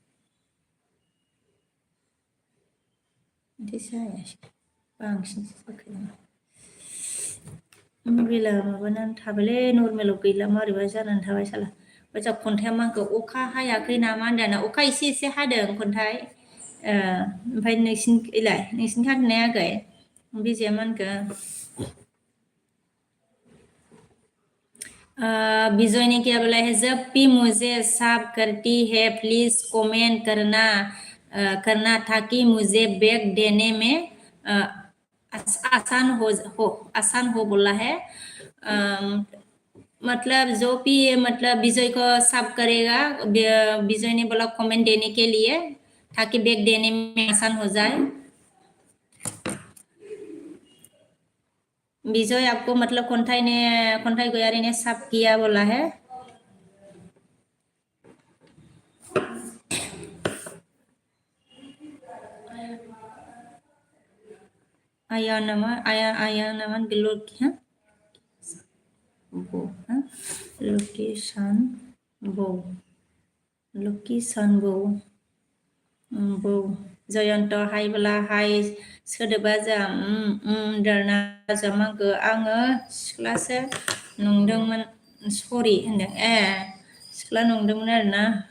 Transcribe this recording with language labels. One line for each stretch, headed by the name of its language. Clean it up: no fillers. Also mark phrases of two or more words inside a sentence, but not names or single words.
Bodo: बिदि जायासै बांसिनसो जाखो नामा मबाइला माबानानै थाबायलै नर्मेलाव गैला मारैबा जानानै थाबाय साला ओमफ्राय खन्थाइया मा होनखो अखा हायाखै नामा होनदाना अखा एसे एसे हादों खन्थाइ ओमफ्राय नोंसिनिथिं हादोंना हायाखै बिजिया मा होनखो
Hindi: विजय ने क्या बोला है जब भी मुझे साफ करती है
English: please comment
Hindi: करना ताकि मुझे बैग देने में आसान हो बोला है मतलब जो भी मतलब विजय को साफ करेगा विजय ने बोला कमेंट देने के लिए ताकि बैग देने में आसान हो जाए विजय आपको मतलब खन्थाइ गयारी ने साफ किया बोला है
Bodo: आया नामान लोकेशन बौ जयन्त हाय बोला हाय सोदोबा जा दारना जामागो आङो सिख्लासो नंदोंमोन सरि होनदों सिख्ला नंदोंमोन आरोना